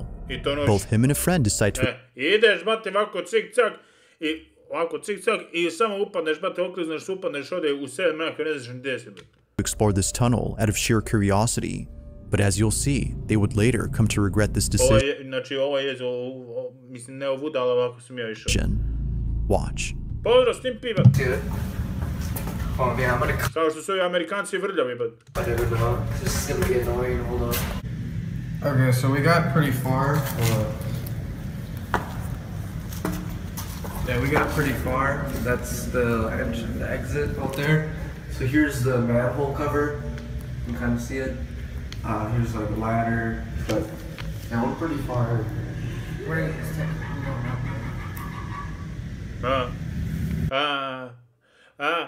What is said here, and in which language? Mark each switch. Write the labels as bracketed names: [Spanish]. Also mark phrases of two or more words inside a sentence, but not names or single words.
[English] Both him and a friend decide to explore this tunnel out of sheer curiosity, but as you'll see, they would later come to regret this decision. Watch. Oh man, I'm gonna. [Serbian] Kao što su ovi Amerikanci vrljavi, [English] but. This is gonna be annoying. Hold on. Okay, so we got pretty far. Yeah, we got pretty far. That's the exit out there. So here's the manhole cover. You can kind of see it. Here's like a ladder, but yeah, we're pretty far. Where is it?